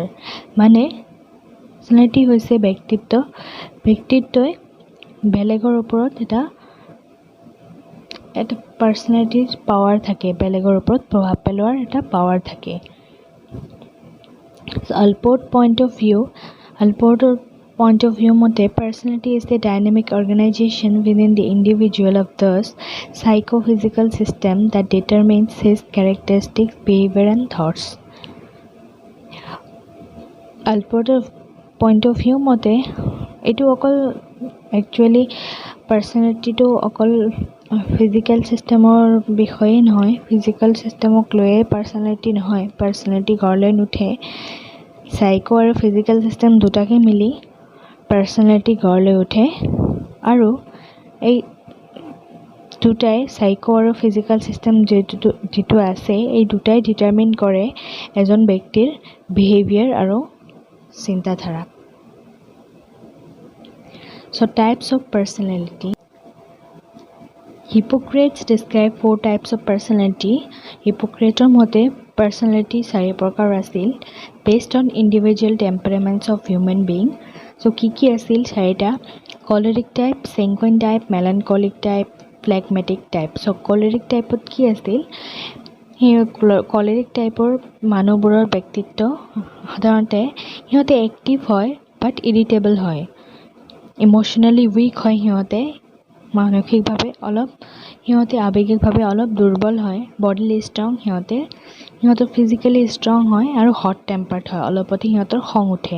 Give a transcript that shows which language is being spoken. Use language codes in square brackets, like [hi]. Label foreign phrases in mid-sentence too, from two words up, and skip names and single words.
[as] মানে পাৰ্সোনালিটি হৈছে ব্যক্তিত্বই বেলেগৰ ওপৰত এটা পাৰ্সোনালিটিৰ পাৱাৰ থাকে, বেলেগৰ ওপৰত প্ৰভাৱ পেলোৱাৰ এটা পাৱাৰ থাকে। [en] আলপ'ৰ্টৰ point of view মতে personality is the dynamic organisation within the individual of the psychophysical system that determines his characteristics, behavior and thoughts. [as] আলপ'ৰ্টৰ [en] point of view [as] মতে এইটো অকল একচুৱেলি পাৰ্সোনালিটিটো অকল [en] physical systemৰ [as] বিষয়েই নহয়, [en] physical systemক [as] লৈয়ে পাৰ্সোনালিটি নহয়, পাৰ্সোনালিটি গঢ় লৈ নুঠে। সাইকো আৰু [en] physical system [as] দুটাকে মিলি পাৰ্সোনালিটি গঢ় লৈ উঠে। আৰু এই দুটাই সাইকো আৰু [en] physical system [as] যিটো আছে এই দুটাই ডিটাৰমিন কৰে এজন ব্যক্তিৰ বিহেভিয়াৰ আৰু চিন্তাধাৰা। [en] So types of personality. Hippocrates described 4 types of personality. Hippocrates মতে personality 4 [as] প্ৰকাৰ আছিল [en] based on individual temperaments of human being. [as] So কি আছিল 4টা? [en] Choleric type, sanguine type, melancholic type, phlegmatic type. [as] So [en] choleric typeত [as] কি আছিল? কলেৰিক টাইপৰ মানুহবোৰৰ ব্যক্তিত্ব সাধাৰণতে সিহঁতে এক্টিভ হয় বাট ইৰিটেবল হয়, [en] emotionally weak [as] হয়, সিহঁতে আৱেগিকভাৱে অলপ দুৰ্বল হয়, [en] bodily strong, [as] সিহঁতৰ [en] physically strong [as] হয় আৰু [en] hot tempered [as] হয়, অলপতে সিহঁতৰ খং উঠে।